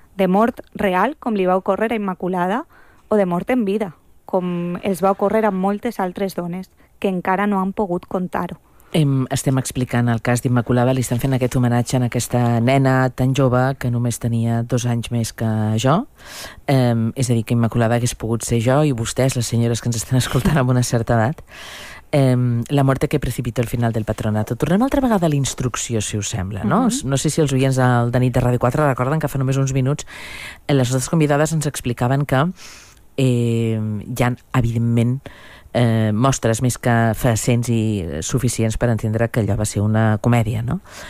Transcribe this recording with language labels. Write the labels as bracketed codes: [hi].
[ca] De mort real, com li va ocórrer a Immaculada, o de mort en vida, com els va ocórrer a moltes altres dones que encara no han pogut contar-ho. Estem explicant el cas d'Immaculada, li estan fent aquest homenatge a aquesta nena tan jove que només tenia 2 anys més que jo. És a dir, que Immaculada hagués pogut ser jo i vostès, les senyores que ens estan escoltant amb una certa edat. [es] La muerte que precipitó el final del patronato. [ca] Tornem altra vegada a la instrucció, si us sembla. No? Uh-huh. No sé si els oients de nit de Radio 4 recorden que fa només uns minuts les nostres convidades ens explicaven que hi ha, evidentment, mostres més que fascents i suficients per entendre que allò va ser una comèdia, no?